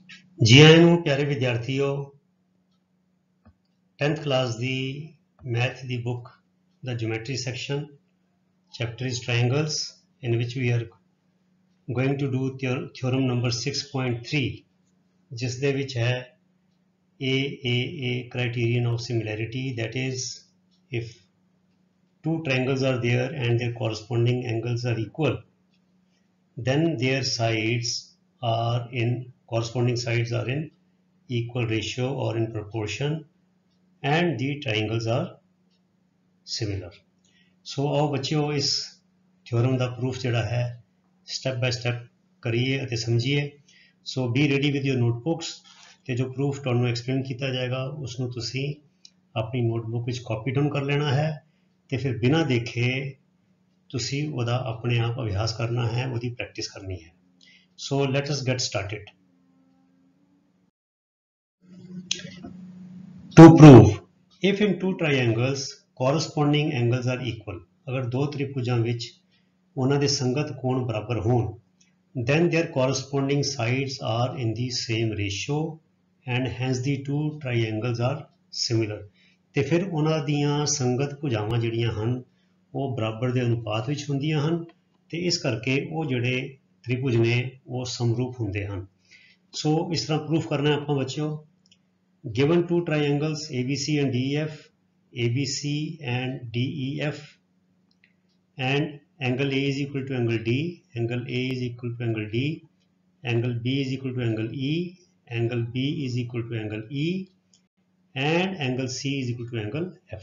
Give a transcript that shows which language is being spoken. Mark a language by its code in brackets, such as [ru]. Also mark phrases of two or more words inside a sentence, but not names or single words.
[pa] ਜੀ ਆਏ ਨੂੰ ਪਿਆਰੇ ਵਿਦਿਆਰਥੀਓ 10th ਕਲਾਸ ਦੀ ਮੈਥ ਦੀ ਬੁੱਕ ਦ [en] geometry section chapter is triangles in which we are going to do theorem number 6.3 [pa] ਜਿਸ ਦੇ ਵਿੱਚ ਹੈ [en] a criterion of similarity, that is if two triangles are there and their corresponding angles are equal, then their sides are in corresponding sides are in equal ratio or in proportion and the triangles are similar. [pa] So [hi] आओ बच्चों इस थ्योरम [pa] ਦਾ ਪ੍ਰੂਫ ਜਿਹੜਾ ਹੈ [en] step by step [pa] ਕਰੀਏ ਅਤੇ ਸਮਝੀਏ। [en] so be ready with your notebooks [pa] ਤੇ ਜੋ ਪ੍ਰੂਫ ਤੁਹਾਨੂੰ ਐਕਸਪਲੇਨ ਕੀਤਾ ਜਾਏਗਾ ਉਸ ਨੂੰ ਤੁਸੀਂ ਆਪਣੀ ਨੋਟਬੁੱਕ ਵਿੱਚ [en] copy down [pa] ਕਰ ਲੈਣਾ ਹੈ ਤੇ ਫਿਰ ਬਿਨਾਂ ਦੇਖੇ ਤੁਸੀਂ ਉਹਦਾ ਆਪਣੇ ਆਪ ਅਭਿਆਸ ਕਰਨਾ ਹੈ, ਉਹਦੀ ਪ੍ਰੈਕਟਿਸ ਕਰਨੀ ਹੈ। [en] So let us get started. To prove if in two triangles corresponding angles are equal, [pa] ਅਗਰ ਦੋ ਤ੍ਰਿਭੁਜਾਂ ਵਿੱਚ ਉਹਨਾਂ ਦੇ ਸੰਗਤ ਕੋਣ ਬਰਾਬਰ ਹੋਣ, [en] then their corresponding sides are in the same ratio and hence the two triangles are similar, [pa] ਤੇ ਫਿਰ ਉਹਨਾਂ ਦੀਆਂ ਸੰਗਤ ਭੁਜਾਵਾਂ ਜਿਹੜੀਆਂ ਹਨ ਉਹ ਬਰਾਬਰ ਦੇ ਅਨੁਪਾਤ ਵਿੱਚ ਹੁੰਦੀਆਂ ਹਨ ਤੇ ਇਸ ਕਰਕੇ ਉਹ ਜਿਹੜੇ ਤ੍ਰਿਭੁਜ ਨੇ ਉਹ ਸਮਰੂਪ ਹੁੰਦੇ ਹਨ। ਸੋ ਇਸ ਤਰ੍ਹਾਂ ਪ੍ਰੂਫ ਕਰਨਾ ਆਪਾਂ ਬੱਚਿਓ। [en] Given two triangles ABC and DEF, ABC and DEF, and angle A is equal to angle D, angle A is equal to angle D, angle B is equal to angle E, angle B is equal to angle E, and angle C is equal to angle F.